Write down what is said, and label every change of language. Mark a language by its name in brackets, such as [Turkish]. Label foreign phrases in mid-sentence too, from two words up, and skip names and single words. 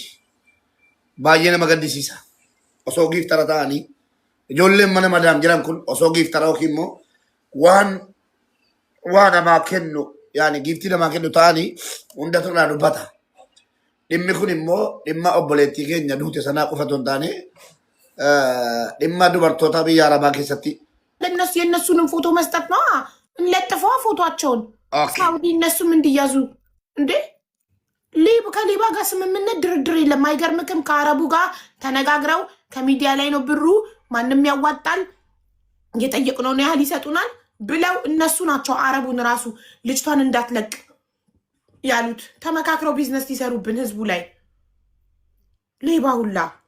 [Oromo] Baay'ee nama gaddisiisa. Osoo giiftara ta'anii ijoolleen mana madaam jiran kun osoo giiftara yookiin immoo waan namaa kennu yaani giiftii namaa kennu ta'anii hundatu irraa dubbata. Dhimmi kun immoo dhimma obboleettii keenya duute sanaa qofa osoo hin taane dhimma dubartoota biyya Arabaa keessatti [Amharic] ለነሱ የነሱንም ፎቶ መስጠት ነው እንለጥፈዋ ፎቶአቸውን ሳውዲ እነሱም እንዲያዙ እንዴ ከሊባ ጋር ስምምነት ድርድር የለም አይገርምክም ከአረቡ ጋር ተነጋግረው ከሚዲያ ላይ ነው ብሩ ማንንም ያዋጣል እየጠየቅነው ነው ያህል ይሰጡናል ብለው እነሱ ናቸው አረቡን ራሱ ልጅቷን እንዳትለቅ ያሉት ተመካክረው ቢዝነስ ሊሰሩብን ህዝቡ ላይ ሊባ ሁላ